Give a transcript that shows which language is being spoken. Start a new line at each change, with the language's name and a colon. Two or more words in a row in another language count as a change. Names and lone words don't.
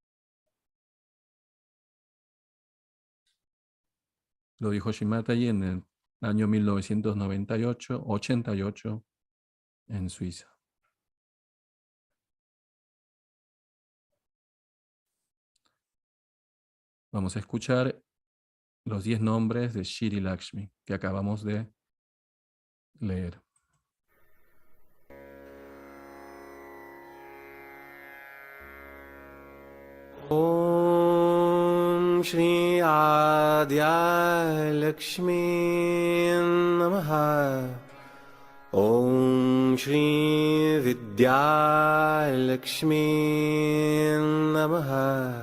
Spanish: Lo dijo Shimataji en el año 1998, en Suiza. Vamos a escuchar los 10 nombres de Shri Lakshmi que acabamos de leer.
Sanskrit: Om Shri Adya Lakshmi Namaha. Om Shri Vidya Lakshmi Namaha.